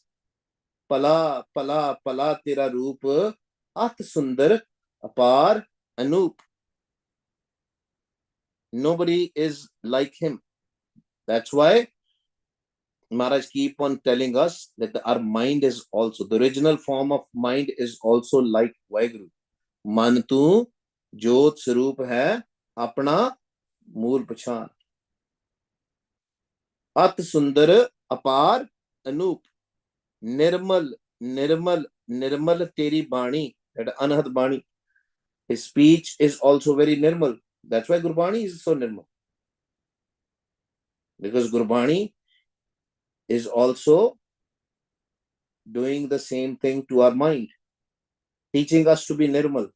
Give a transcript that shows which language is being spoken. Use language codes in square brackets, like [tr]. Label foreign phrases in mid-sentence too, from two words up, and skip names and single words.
[pa] ਪਾਲਾ, ਪਾਲਾ, ਪਾਲਾ ਤੇਰਾ ਰੂਪ, ਅਤਿ ਸੁੰਦਰ, ਅਪਾਰ, ਅਨੂਪ. [en] Nobody is like him. That's why Maharaj keep on telling us that our mind is also, the original form of mind is also like Waheguru. [pa] ਮਨ ਤੂ ਜੋਤਿ ਸਰੂਪ ਹੈ ਆਪਣਾ ਮੂਲ ਪਛਾਣ. ਅਤਿ ਸੁੰਦਰ ਅਪਾਰ ਅਨੂਪ. ਨਿਰਮਲ, ਨਿਰਮਲ, ਨਿਰਮਲ ਤੇਰੀ ਬਾਣੀ. [en] That [pa] ਅਨਹਦ ਬਾਣੀ. [en] His speech is also very nirmal. That's why Gurbani is so nirmal. Because Gurbani is also doing the same thing to our mind, teaching us to be nirmal.